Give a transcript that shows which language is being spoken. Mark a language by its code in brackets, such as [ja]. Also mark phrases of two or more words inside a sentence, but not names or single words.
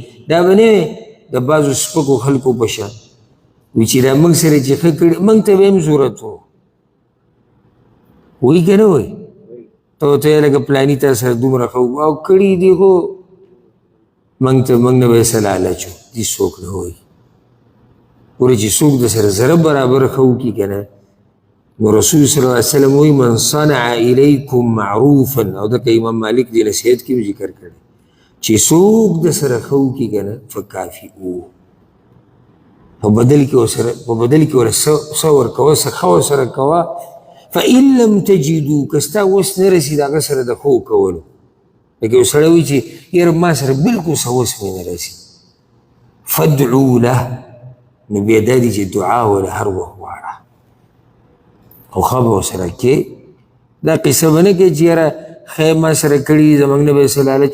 [ps] دا به نه د بعضو سپکو خلکو په شان وي چې دا موږ سره چې ښه کړي موږ ته به هم ضرورت و، وایي که نه وایي؟ ته ورته یې لکه پلاني تا سره دومره ښه او کړي دي خو موږ نه به یې څه لالچ و، دې څوک نه وایي. ګوره چې څوک د سره ذره برابر ښه وکړي که نه نو رسول صلی الله علیه وسلم وایي [ar] من صنع الیکم معروفا، [ps] او دکه امام مالک دې نصیحت کې ذکر کړی چې څوک د سره ښه وکړي که نه فکافئوه، په بدل کې ورسره څه ورکوه، څه ښه ورسره کوه. [ar] فإن لم تجدوا [ps] که ستا وس نه رسي د هغه سره د ښو کولو، لکه یو سړی وایي چې یاره ما سره بلکل څه وس مې نه رسي، [ar] فادعوا له، [ps] نو بیا دا دي چې دعا ورله هر وخت غواړه او ښه به ورسره کې. دا قصه به نه کوي چې یاره خیر ما سره کړي زموږ نه به یې څه لالچ.